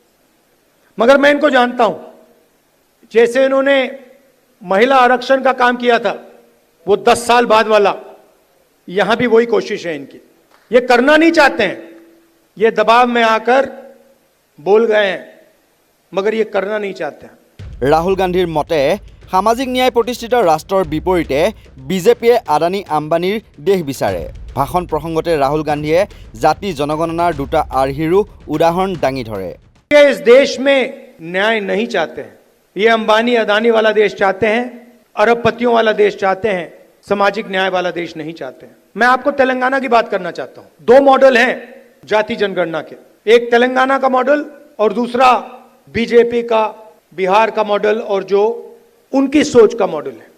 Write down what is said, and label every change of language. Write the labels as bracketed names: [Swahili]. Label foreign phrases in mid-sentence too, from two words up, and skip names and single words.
[Hindi] मगर मैं इनको जानता हूं, जैसे इन्होंने महिला आरक्षण का काम किया था वो 10 साल बाद वाला, यहां भी वही कोशिश है इनकी। ये करना नहीं चाहते हैं, ये दबाव में आकर बोल गए हैं, मगर ये करना नहीं चाहते हैं। [Assamese] ৰাহুল গান্ধীৰ মতে সামাজিক ন্যায় প্ৰতিষ্ঠিত ৰাষ্ট্ৰৰ বিপৰীতে বিজেপিয়ে আদানী আম্বানীৰ দেশ বিচাৰে। ভাষণ প্ৰসংগতে ৰাহুল গান্ধীয়ে জাতি জনগণনাৰ দুটা আৰ্হিৰো উদাহৰণ দাঙি ধৰে। [Hindi] ये इस देश में न्याय नहीं चाहते हैं, ये अंबानी अदानी वाला देश चाहते हैं, अरबपतियों वाला देश चाहते हैं, सामाजिक न्याय वाला देश नहीं चाहते हैं। मैं आपको तेलंगाना की बात करना चाहता हूं। 2 मॉडल हैं जाति जनगणना के, एक तेलंगाना का मॉडल और दूसरा बीजेपी का बिहार का मॉडल और जो उनकी सोच का मॉडल है।